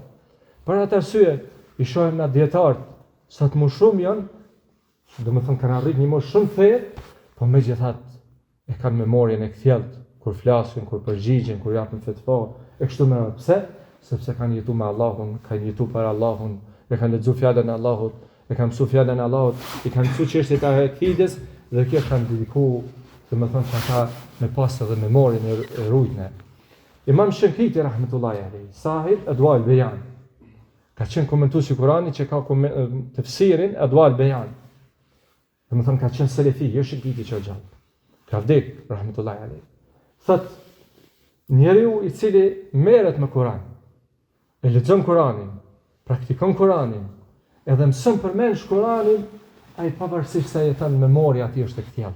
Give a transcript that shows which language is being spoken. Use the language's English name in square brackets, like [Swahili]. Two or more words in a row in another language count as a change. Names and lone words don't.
[Albanian] Për atë arsye, i shohim na dietarët, sa të më shumë janë, do më thonë kanë arrit një moshë shumë thellë, po megjithatë e kanë memorien e kthjellët, kur flasin, kur përgjigjen, kur japin fetva, e kështu me radhë. Pse? Sepse kanë jetuar me Allahun, kanë jetuar për Allahun, e kanë lexuar fjalën e Allahut, e kanë mësuar fjalën e Allahut, i kanë mësuar çështjet e akides dhe kjo kanë dedikuar, do të thonë që ata me pas edhe memorien e rujtën. Imam Shankiti [Arabic] رحمة الله عليه, [Albanian] sahib Adwa al-Bayan, ka qenë komentuesi i Kuranit që ka tefsirin Adwa al-Bayan. Do të thonë ka qenë selefi, jo Shankiti që gjallë. Ka vdek [Arabic] رحمة الله عليه. [Albanian] Thot njeriu i cili merret me Kur'an, e lexon Kur'anin, praktikon Kur'anin, edhe mëson përmend Kur'anin, ai pavarësisht sa jeton memoria atij është e kthjellët.